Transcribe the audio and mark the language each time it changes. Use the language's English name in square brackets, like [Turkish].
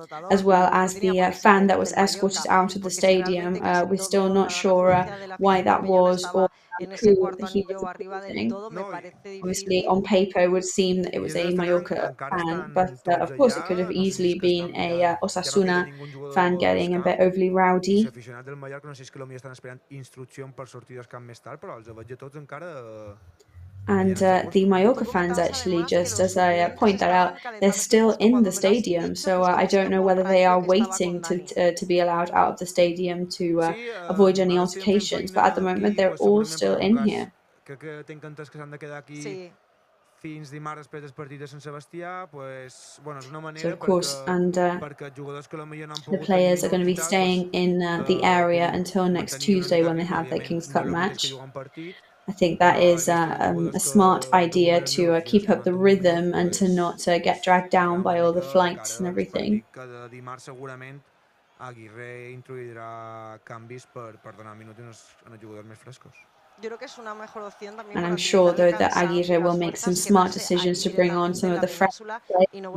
[English] As well as the fan that was escorted out of the stadium, we're still not sure why that was or who he was supporting. Obviously, on paper, it would seem that it was a Mallorca fan, but of course, it could have easily been a Osasuna fan getting a bit overly rowdy. [Catalan] Del Mallorca no sé si és que potser estan esperant instruccions per sortir del camp més tard, però els veig a tots encara... [English] And the Mallorca fans actually, just as I point that out, they're still in the stadium. So I don't know whether they are waiting to be allowed out of the stadium to avoid any altercations. But at the moment, they're all still in here. [Catalan] Crec que tinc entès que s'han de quedar aquí fins dimarts després del partit de Sant Sebastià, pues, bueno, és una manera perquè els jugadors que potser no han pogut... [English] The players are going to be staying in the area until next Tuesday when they have their King's Cup match. I think that is a smart idea to keep up the rhythm and to not get dragged down by all the flights and everything. [Catalan] Dimarts segurament Aguirre introduirà canvis per donar minuts als jugadors més frescos. [English] And I'm sure, though, that Aguirre will make some smart decisions to bring on some of the fresh players.